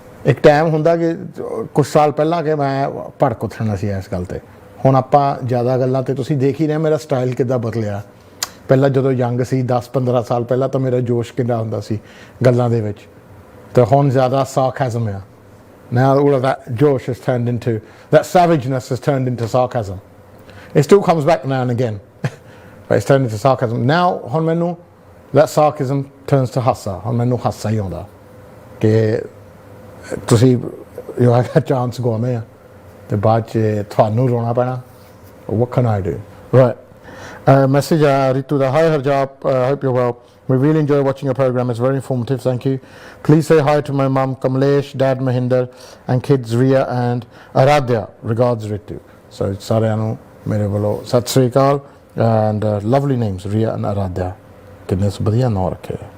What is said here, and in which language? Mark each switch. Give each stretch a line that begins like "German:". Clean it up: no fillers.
Punjabi: ਇੱਕ ਟਾਈਮ ਹੁੰਦਾ ਕਿ ਕੁਛ ਸਾਲ ਪਹਿਲਾਂ ਕਿ ਮੈਂ ਭੜਕ ਉੱਠਣਾ ਸੀ ਇਸ ਗੱਲ 'ਤੇ। ਹੁਣ ਆਪਾਂ ਜ਼ਿਆਦਾ ਗੱਲਾਂ 'ਤੇ ਤੁਸੀਂ ਦੇਖ ਹੀ ਰਹੇ ਮੇਰਾ ਸਟਾਈਲ ਕਿੱਦਾਂ ਬਦਲਿਆ। ਪਹਿਲਾਂ ਜਦੋਂ ਯੰਗ ਸੀ 10-15 ਸਾਲ ਪਹਿਲਾਂ ਤਾਂ ਮੇਰਾ ਜੋਸ਼ ਕਿੰਨਾ ਹੁੰਦਾ ਸੀ ਗੱਲਾਂ ਦੇ ਵਿੱਚ, ਅਤੇ ਹੁਣ ਜ਼ਿਆਦਾ sarcasm ਆ।
English: Now all of that josh has turned into, that savageness has turned into sarcasm. It still comes back now and again, but it's turned into sarcasm. Now
Punjabi: ਹੁਣ ਮੈਨੂੰ
English: that sarcasm turns to
Punjabi: ਹਾਸਾ ਹੁਣ ਮੈਨੂੰ ਹਾਸਾ ਹੀ ਆਉਂਦਾ ਕਿ ਤੁਸੀਂ ਜੋ ਹੈਗਾ ਚਾਂਸ ਗਵਾਉਂਦੇ ਆ ਤੇ ਬਾਅਦ 'ਚ ਤੁਹਾਨੂੰ ਰੋਣਾ ਪੈਣਾ
English: what can I do right message Ritu da hi Harjap hope you're well we really enjoy watching your program it's very informative thank you please say hi to my mum Kamlesh dad Mahinder and kids Ria and Aradhya regards Ritu so
Punjabi: ਸਾਰਿਆਂ ਨੂੰ ਮੇਰੇ ਵੱਲੋਂ ਸਤਿ ਸ੍ਰੀ ਅਕਾਲ
English: and lovely names Ria and Aradhya
Punjabi: ਕਿੰਨੇ ਵਧੀਆ ਨਾਂ ਰੱਖੇ